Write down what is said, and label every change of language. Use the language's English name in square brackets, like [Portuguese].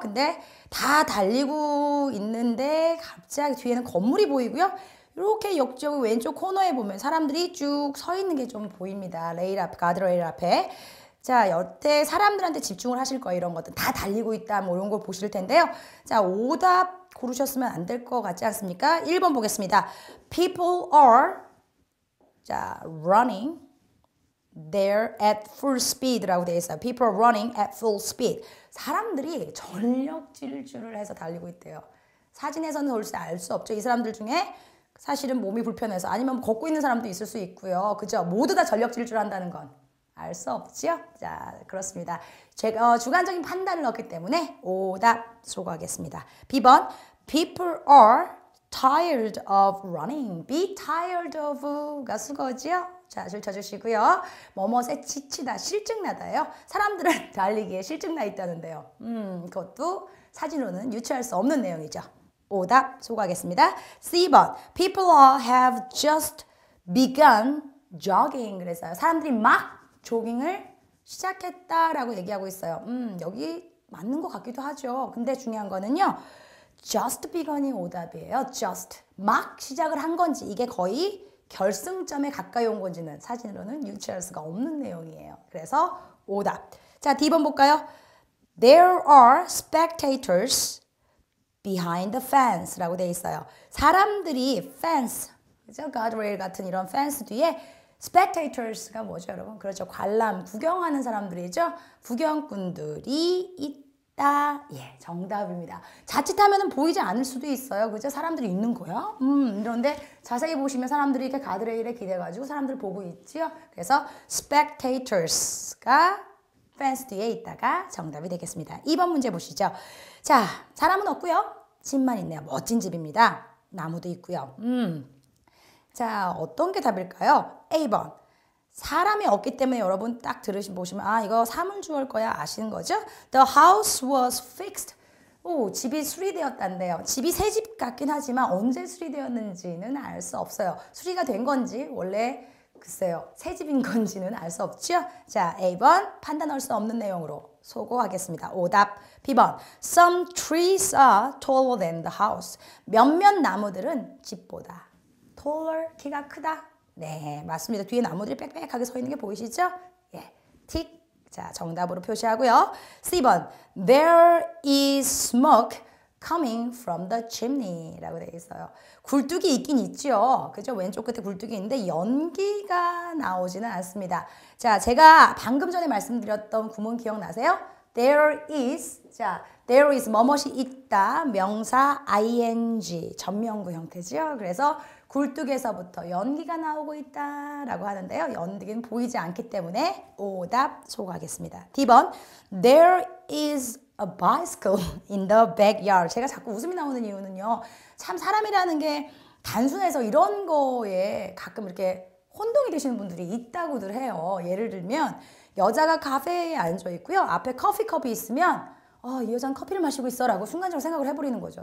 [Korean] 근데 다 달리고 있는데 갑자기 뒤에는 건물이 보이고요. 이렇게 역적 왼쪽 코너에 보면 사람들이 쭉 서 있는 게 좀 보입니다. 레일 앞, 가드레일 앞에. 자, 여태 사람들한테 집중을 하실 거예요. 이런 것들 다 달리고 있다 뭐 이런 걸 보실 텐데요. 자, 오답 고르셨으면 안 될 것 같지 않습니까? 1번 보겠습니다. [English] People are 자, running there at full speed라고 [Korean] 되어 있어요. [English] People are running at full speed. [Korean] 사람들이 전력 질주를 해서 달리고 있대요. 사진에서는 절대 알 수 없죠. 이 사람들 중에 사실은 몸이 불편해서 아니면 걷고 있는 사람도 있을 수 있고요. 그죠? 모두 다 전력 질주를 한다는 건 알 수 없죠? 자, 그렇습니다. 제가 주관적인 판단을 넣기 때문에 오답 소거하겠습니다. [English] B번 People are tired of running. [Korean] Be tired of가 수거죠? 자, 줄 쳐주시고요. 뭐뭐에 지치다, 실증나다예요. 사람들은 달리기에 실증나 있다는데요. 그것도 사진으로는 유추할 수 없는 내용이죠. 오답 소거하겠습니다. [English] C번 People have just begun jogging. [Korean] 그래서요. 사람들이 막 조깅을 시작했다라고 얘기하고 있어요. 여기 맞는 것 같기도 하죠. 근데 중요한 거는요. [English] just begun이 [Korean] 오답이에요. [English] just. [Korean] 막 시작을 한 건지 이게 거의 결승점에 가까이 온 건지는 사진으로는 유추할 수가 없는 내용이에요. 그래서 오답. 자, D번 볼까요? [English] There are spectators behind the fence라고 [Korean] 돼 있어요. 사람들이 fence, 그죠? guardrail 같은 이런 fence 뒤에 spectators가 뭐죠, 여러분? 그렇죠. 관람, 구경하는 사람들이죠. 구경꾼들이 있다. 예, 정답입니다. 자칫하면 보이지 않을 수도 있어요. 그죠? 사람들이 있는 거야? 그런데 자세히 보시면 사람들이 이렇게 가드레일에 기대가지고 사람들 보고 있지요. 그래서 spectators가 펜스 뒤에 있다가 정답이 되겠습니다. 2번 문제 보시죠. 자, 사람은 없고요. 집만 있네요. 멋진 집입니다. 나무도 있고요. 자, 어떤 게 답일까요? A번. 사람이 없기 때문에 여러분 딱 보시면 이거 사물주어일 거야 아시는 거죠? [English] The house was fixed. [Korean] 집이 수리되었단데요. 집이 새 집 같긴 하지만 언제 수리되었는지는 알 수 없어요. 수리가 된 건지 원래 글쎄요. 새 집인 건지는 알 수 없죠? 자, A번 판단할 수 없는 내용으로 소거하겠습니다. 오답. [English] B번 Some trees are taller than the house. [Korean] 몇몇 나무들은 집보다 taller, 키가 크다. 네, 맞습니다. 뒤에 나무들이 빽빽하게 서 있는 게 보이시죠? 예, 틱. 자, 정답으로 표시하고요. [English] C번 There is smoke coming from the chimney [Korean] 라고 되어 있어요. 굴뚝이 있긴 있죠. 그죠? 왼쪽 끝에 굴뚝이 있는데 연기가 나오지는 않습니다. 자, 제가 방금 전에 말씀드렸던 구문 기억나세요? There is, 자, [English] there is [Korean] 뭐뭇이 있다, 명사 ing, 전명구 형태죠. 그래서 굴뚝에서부터 연기가 나오고 있다라고 하는데요. 연기는 보이지 않기 때문에 오답 소거하겠습니다. [English] D번 There is a bicycle in the backyard. [Korean] 제가 자꾸 웃음이 나오는 이유는요. 참 사람이라는 게 단순해서 이런 거에 가끔 이렇게 혼동이 되시는 분들이 있다고들 해요. 예를 들면 여자가 카페에 앉아 있고요. 앞에 커피컵이 있으면 이 여자는 커피를 마시고 있어 라고 순간적으로 생각을 해버리는 거죠.